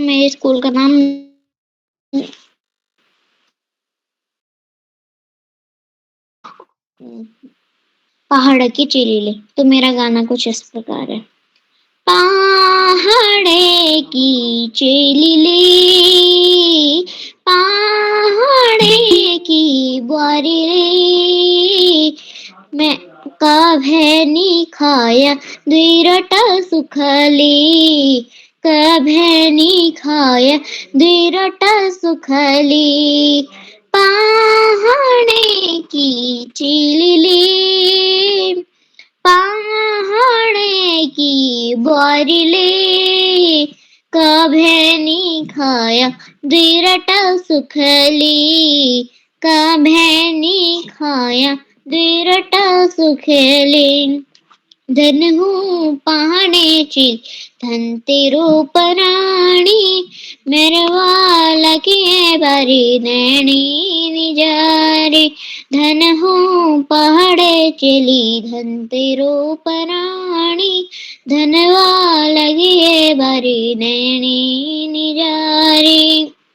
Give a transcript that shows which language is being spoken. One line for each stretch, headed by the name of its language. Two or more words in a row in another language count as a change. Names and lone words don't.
Hindi: मेरे स्कूल का नाम पहाड़ की चिलीले। तो मेरा गाना कुछ इस प्रकार है।
Kumaoni: पहाड़े की चिलीले, पहाड़े की बुआरी रे, मैं कभे खाया दुईरटा सुखली, कभे खाया दुईरटा सुखली। पहाड़े की चिलीले, पहाड़े की बुआरिले, कभे खाया दुईरटा सुखली, कभे खाया दुईरटा सुखली। धन हूँ पहाड़े धनतेरो पराणी मेरे वाला के बारी नैनी निजारे धन हूँ पहाड़े चली धनतेरो पराणी धन वाला के बारी नैनी निजारे।